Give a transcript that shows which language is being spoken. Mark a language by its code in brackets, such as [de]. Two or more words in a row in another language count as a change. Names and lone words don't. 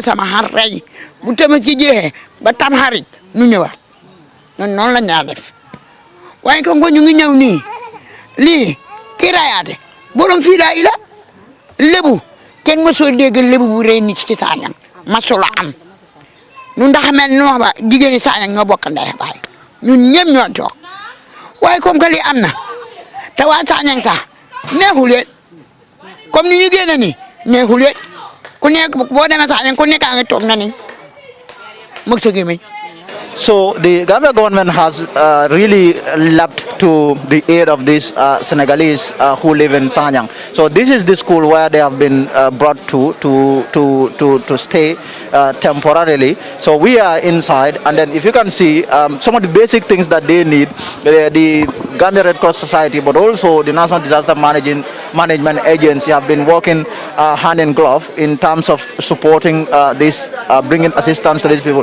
[wo] sama xar rey bu Tabaski jeexee ba tam xarit ñu ñëwaat ñun noonu la ñu def waaye kon ñu ngi ñëw nii lii kii rayaate borom fii daay la lébu kenn mosoo dégg lébu bu rey nit ci Sanyang masula am ñun ndax mel noo ba jigéen ñi Sanyang ñoo bokk ndey baay ñun ñëpp ñoo toog waaye [fr] comme que [wo] lii am na te waa Sanyang sax neexul leen comme ni ñu génne nii neexul leen ku nekk boo demee sax ku nekk a ngi toog na ni mag sa gémmiñ. [en] So the Gambia government has really leapt to the aid of these Senegalese who live in Sanyang. So this is the school where they have been brought to stay temporarily. So we are inside, and then if you can see some of the basic things that they need, the Gambia Red Cross Society, but also the National Disaster Management Agency have been working hand in glove in terms of supporting this, bringing assistance to these people.